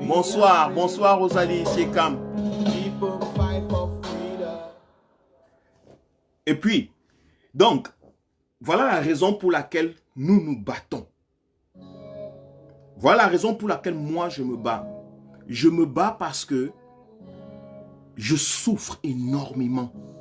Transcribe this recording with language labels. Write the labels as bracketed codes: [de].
[fr] Bonsoir, bonsoir Rosalie, c'est Cam. [en] People fight for freedom. [fr] Et puis, donc, voilà la raison pour laquelle nous nous battons. Voilà la raison pour laquelle moi je me bats. Je me bats parce que je souffre énormément.